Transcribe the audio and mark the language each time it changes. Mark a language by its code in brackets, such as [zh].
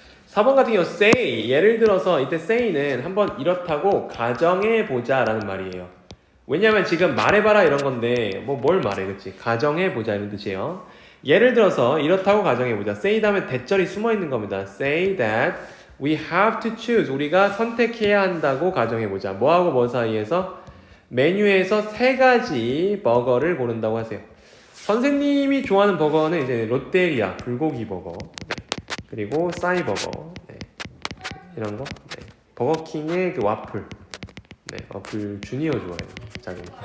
[ko] 4번 같은 경우 say, 예를 들어서 이때 say는 한번 이렇다고 가정해보자 라는 말이에요. 왜냐면 지금 말해봐라 이런 건데 뭘 말해, 그치? 가정해보자 이런 뜻이에요. 예를 들어서 이렇다고 가정해보자. say 다음에 대절이 숨어있는 겁니다. [en] say that we have to choose. [ko] 우리가 선택해야 한다고 가정해보자. 뭐하고 뭐 사이에서? 메뉴에서 3가지 버거를 고른다고 하세요. 선생님이 좋아하는 버거는 이제 롯데리아 불고기 버거, 그리고 싸이버거, 이런 거, 버거킹의 그 와플, 와플 주니어 좋아해요. 작은.